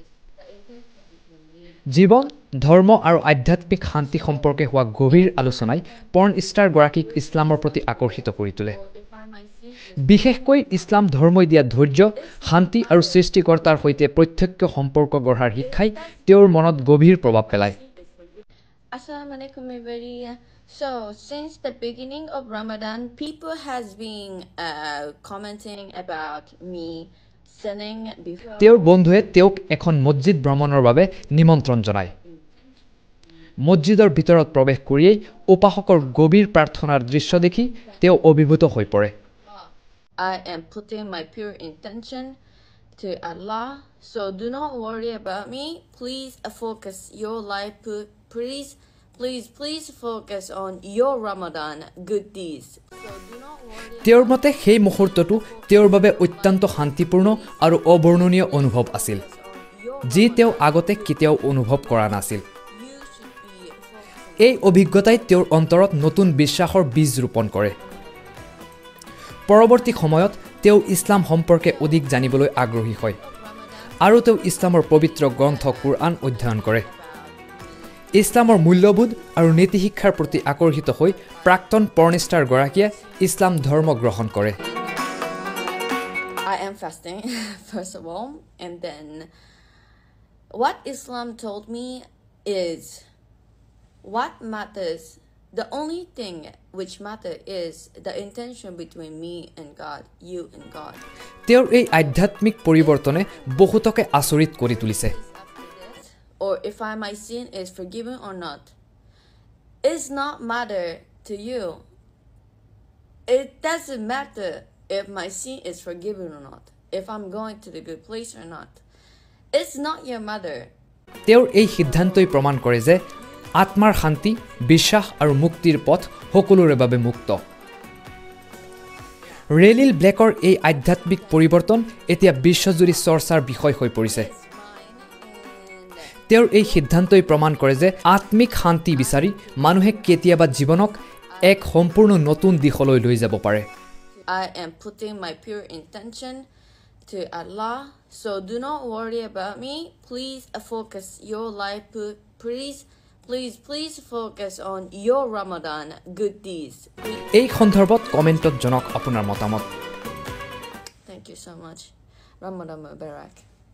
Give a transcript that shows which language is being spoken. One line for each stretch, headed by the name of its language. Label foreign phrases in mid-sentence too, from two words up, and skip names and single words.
Assamese: জীৱন ধৰ্ম আৰু আধ্যাত্মিক শান্তি সম্পৰ্কে হোৱা গভীৰ আলোচনাই
English: porn star
Assamese: গৰাকীক ইছলামৰ প্ৰতি আকৰ্ষিত কৰি তোলে বিশেষকৈ ইছলাম ধৰ্মই দিয়া ধৈৰ্য শান্তি আৰু সৃষ্টিকৰ্তাৰ সৈতে প্ৰত্যক্ষ সম্পৰ্ক গঢ়াৰ শিক্ষাই তেওঁৰ মনত গভীৰ প্ৰভাৱ পেলায়
English: Assalamualaikum everybody. So since the beginning of Ramadan, people has been commenting about me sinning before.
Assamese: তেওঁৰ বন্ধুৱে তেওঁক এখন মছজিদ ভ্ৰমণৰ বাবে নিমন্ত্ৰণ জনায় মছজিদৰ ভিতৰত প্ৰৱেশ কৰিয়েই উপাসকৰ গভীৰ প্ৰাৰ্থনাৰ দৃশ্য দেখি তেওঁ অভিভূত হৈ পৰে
English: I am putting my pure intention to Allah, so do not worry about me. Please focus your life. Please focus on your Ramadan good deeds. So do not worry.
Assamese: তেওঁৰ মতে সেই মুহূৰ্তটো তেওঁৰ বাবে অত্যন্ত শান্তিপূৰ্ণ আৰু অবৰ্ণনীয় অনুভৱ আছিল যি তেওঁ আগতে কেতিয়াও অনুভৱ কৰা নাছিল এই অভিজ্ঞতাই তেওঁৰ অন্তৰত নতুন বিশ্বাসৰ বীজ ৰোপণ কৰে পৰৱৰ্তী সময়ত তেওঁ ইছলাম সম্পৰ্কে অধিক জানিবলৈ আগ্ৰহী হয় আৰু তেওঁ ইছলামৰ পবিত্ৰ গ্ৰন্থ কুৰআন অধ্যয়ন কৰে ইছলামৰ মূল্যবোধ আৰু নীতি শিক্ষাৰ প্ৰতি আকৰ্ষিত হৈ প্ৰাক্তন
English: porn star
Assamese: গৰাকীয়ে ইছলাম ধৰ্ম গ্ৰহণ কৰে
English: I am fasting first of all, and then what Islam told me is what matters. The only thing which matter is the intention between me and God, you and God.
Assamese: তেওঁৰ এই আধ্যাত্মিক পৰিৱৰ্তনে বহুতকে আচৰিত কৰি তুলিছে
English: Or if my sin is forgiven or not, it's not matter to you. It doesn't matter if my sin is forgiven or not, if I'm going to the good place or not. It's not your matter.
Assamese: তেওঁৰ এই সিদ্ধান্তই প্ৰমাণ কৰে যে আত্মাৰ শান্তি বিশ্বাস আৰু মুক্তিৰ পথ সকলোৰে বাবে মুক্ত ৰেলিল ব্লেকৰ এই আধ্যাত্মিক পৰিৱৰ্তন এতিয়া বিশ্বজুৰি চৰ্চাৰ বিষয় হৈ পৰিছে তেওঁৰ এই সিদ্ধান্তই প্ৰমাণ কৰে যে আত্মিক শান্তি বিচাৰি মানুহে কেতিয়াবা জীৱনক এক সম্পূৰ্ণ নতুন দিশলৈ লৈ যাব পাৰে
English: I am putting my pure intention to Allah, so do not worry about me. Please focus your life. Please focus on your Ramadan good deeds.
Assamese: এই সন্দৰ্ভত কমেণ্টত জনাওক আপোনাৰ মতামত
English: Thank you so much.
Arabic: رمضان مبارك.